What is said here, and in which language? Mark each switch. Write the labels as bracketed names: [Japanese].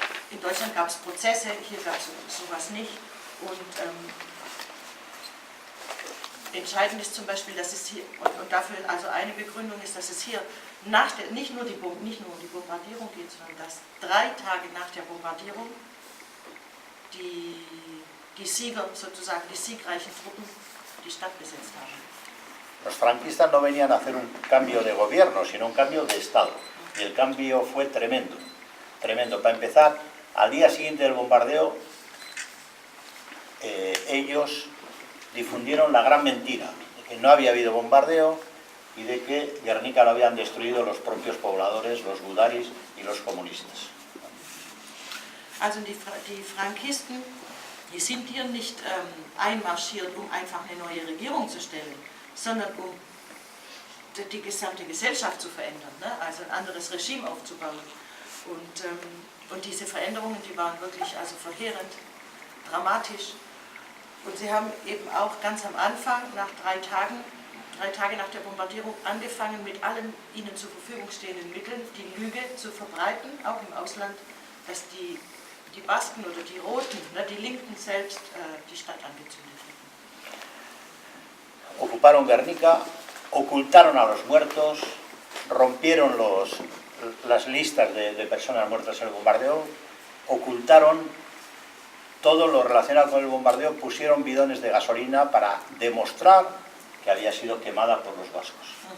[German] In Deutschland gab es Prozesse, hier gab es sowas nicht. Und entscheidend ist zum Beispiel, dass es hier, und dafür also eine Begründung ist, dass es hier nicht nur um die Bombardierung geht, sondern dass 3 Tage nach der Bombardierung die Sieger, sozusagen die siegreichen Truppen, die Stadt besetzt haben. [Spanish] Los franquistas no venían a hacer un cambio de gobierno, sino un cambio de Estado. Y el cambio fue tremendo, tremendo. Para empezar, al día siguiente del bombardeo, ellos difundieron la gran mentira de que no había habido bombardeo y de que Guernica lo habían destruido los propios pobladores, los gudaris y los comunistas. [German] Also die Frankisten, die sind hier nicht einmarschiert, um einfach eine neue Regierung zu stellen, sondern um die gesamte Gesellschaft zu verändern, ne? Also ein anderes Regime aufzubauen. Und diese Veränderungen, die waren wirklich also verheerend, dramatisch. Und sie haben eben auch ganz am Anfang, nach 3 Tage nach der Bombardierung, angefangen mit allen ihnen zur Verfügung stehenden Mitteln die Lüge zu verbreiten, auch im Ausland, dass die Basken oder die Roten, ne, die Linken selbst, die Stadt angezündet hätten. [Spanish] Ocuparon Guernica, ocultaron a los muertos, rompieron las listas de personas muertas en el bombardeo, ocultaron todo lo relacionado con el bombardeo, pusieron bidones de gasolina para demostrar que había sido quemada por los vascos.